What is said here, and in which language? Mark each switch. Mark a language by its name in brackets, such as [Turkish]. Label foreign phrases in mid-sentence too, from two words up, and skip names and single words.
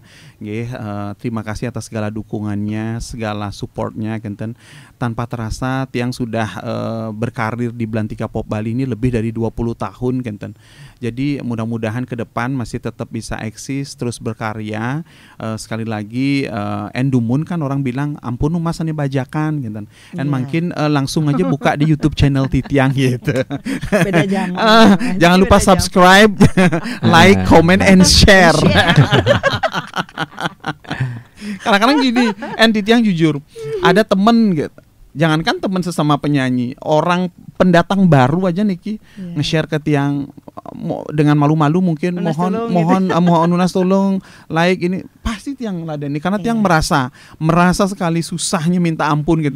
[Indonesian] Nggih, terima kasih atas segala dukungannya, segala supportnya, genten. Tanpa terasa tiang sudah berkarir di Belantika Pop Bali ini lebih dari 20 tahun, genten. Jadi mudah-mudahan ke depan masih tetap bisa eksis, terus berkarya. Sekali lagi, Endumun kan orang bilang ampun mas ane bajakan, genten. Dan mungkin langsung aja buka di YouTube channel Titiang gitu. Beda zaman. Jangan lupa subscribe, [English] like, comment, and share. [Indonesian] Kadang-kadang gini, Titiang jujur, ada temen gitu. Jangankan teman sesama penyanyi, orang pendatang baru aja Niki nge-share ke tiang dengan malu-malu mungkin mohon Unas tolong like ini, pasti tiang ladeni karena tiang merasa sekali susahnya minta ampun gitu.